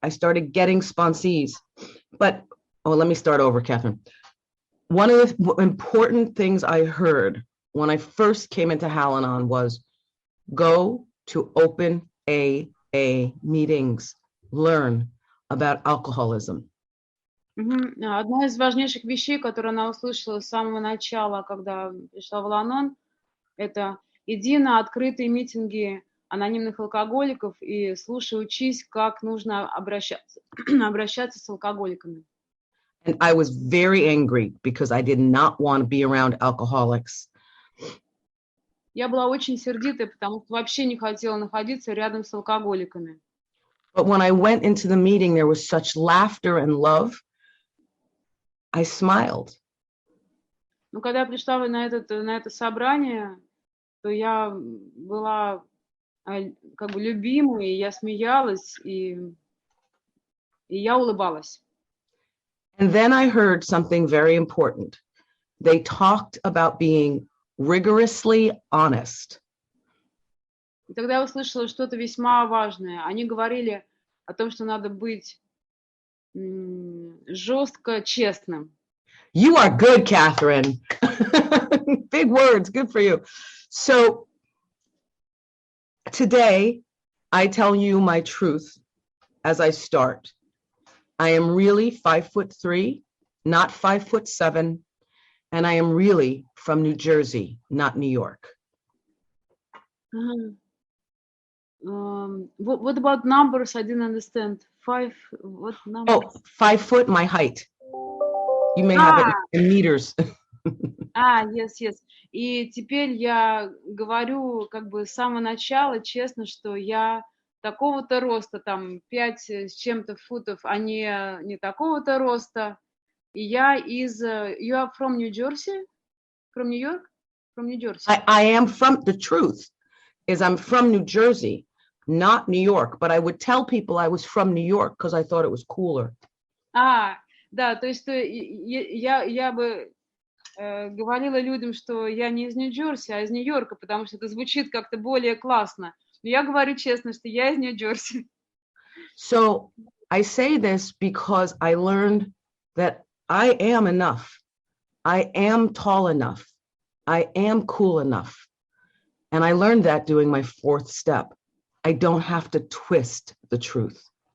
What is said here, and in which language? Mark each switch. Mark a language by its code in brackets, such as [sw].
[en] I started getting sponsees. But, let me start over, Catherine. One of the important things I heard when I first came into Al-Anon was go to open AA meetings, learn about alcoholism. [ru] Одна из важнейших вещей, которую она услышала с самого начала, когда пришла в Ал-Анон, это иди на открытые митинги анонимных алкоголиков и слушай, учись, как нужно обращаться с алкоголиками. [en] And I was very angry because I did not want to be around alcoholics. [ru] Я была очень сердитая, потому что вообще не хотела находиться рядом с алкоголиками. [en] But when I went into the meeting, there was such laughter and love. I smiled. [ru] Но когда я пришла на это собрание, то я была как бы любимой, и я смеялась, и я улыбалась. [en] And then I heard something very important. They talked about being rigorously honest. [ru] И тогда я услышала что-то весьма важное. Они говорили о том, что надо быть жестко честным. [en] You are good, Catherine. Big words, good for you. So today, I tell you my truth as I start. I am really 5'3", not 5'7", and I am really from New Jersey, not New York. What about numbers? I didn't understand. What number? Oh, 5 foot, my height. You may have it in meters. Yes. [ru] И теперь я говорю как бы с самого начала, честно, что я такого-то роста, там 5 с чем-то футов, а не такого-то роста. И я из... [en] You are from New Jersey? From New York? From New Jersey. I am from, the truth is I'm from New Jersey, not New York, but I would tell people I was from New York because I thought it was cooler. [ru] Да, то есть я бы говорила людям, что я не из Нью-Джерси, а из Нью-Йорка, потому что это звучит как-то более классно. Но я говорю честно, что я из Нью-Джерси. [en] So I say this because I learned that I am enough. I am tall enough. I am cool enough. And I learned that doing my 4th step. I don't have to twist the truth.